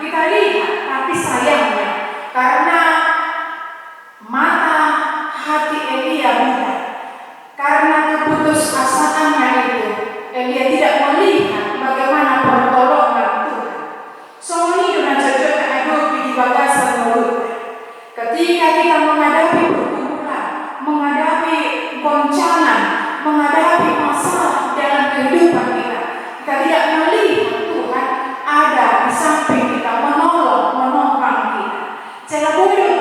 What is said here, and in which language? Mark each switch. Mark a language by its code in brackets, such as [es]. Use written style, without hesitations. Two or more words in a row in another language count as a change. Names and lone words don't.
[id] Kita lihat, tapi sayangnya karena mata hati Elia buta, karena keputusasaannya itu, Elia tidak melihat bagaimana pertolongan Tuhan. Soalnya itu cocok [bbc] adopi di bagasan mulut. [id] Ketika kita menghadapi pergumulan, menghadapi goncangan, menghadapi masalah dalam kehidupan kita tidak melihat Tuhan ada di samping kita, menolong, menopang kita. Jangan boleh